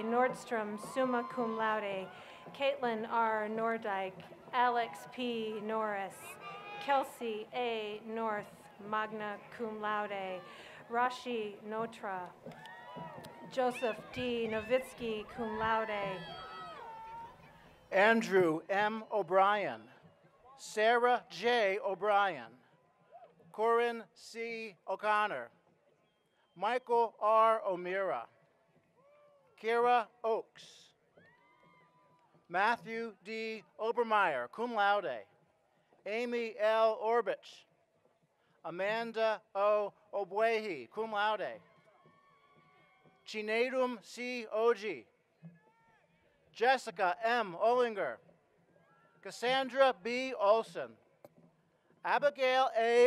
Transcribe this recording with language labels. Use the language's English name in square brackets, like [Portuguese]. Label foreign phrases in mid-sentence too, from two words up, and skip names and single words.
[English] Nordstrom, [Latin] summa cum laude. [English] Caitlin R. Nordyke, Alex P. Norris, Kelsey A. North, [Latin] magna cum laude. [English] Rashi Notra, Joseph D. Novitsky, [Latin] cum laude. [English] Andrew M. O'Brien, Sarah J. O'Brien, Corinne C. O'Connor, Michael R. O'Meara, Kira Oakes, Matthew D. Obermeyer, [Latin] cum laude. [English] Amy L. Orbich, Amanda O. Obwehi, [Latin] cum laude. [English] Chinedum C. Oji, Jessica M. Ollinger, Cassandra B. Olson, Abigail A.